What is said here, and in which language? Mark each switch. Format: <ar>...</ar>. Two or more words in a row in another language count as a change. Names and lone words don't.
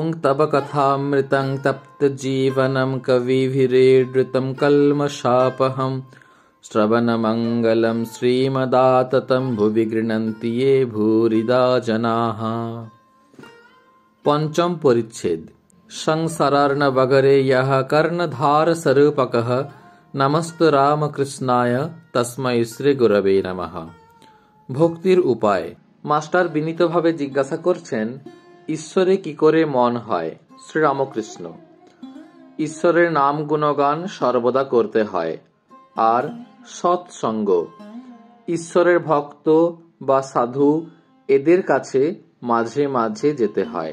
<sa>तव कथामृतं तप्तजीवनं कविभिरीडृतं कल्मषापहं श्रवणमङ्गलं श्रीमदाततं भुवि गृह्णन्ति ये भूरिदा जनाः। पंचम परिच्छेद। संसारार्णवगरे यः कर्णधारस्वरूपकः नमस्तु रामकृष्णाय तस्मै श्री गुरवे नमः।</sa> <bn>ভক্তির উপায়। মাস্টার বিনীতভাবে জিজ্ঞাসা করছেন, ঈশ্বরে কি করে মন হয়? শ্রীরামকৃষ্ণ: ঈশ্বরের নাম গুণগান সর্বদা করতে হয়, আর সৎসঙ্গ। ঈশ্বরের ভক্ত বা সাধু এদের কাছে মাঝে মাঝে যেতে হয়।</bn>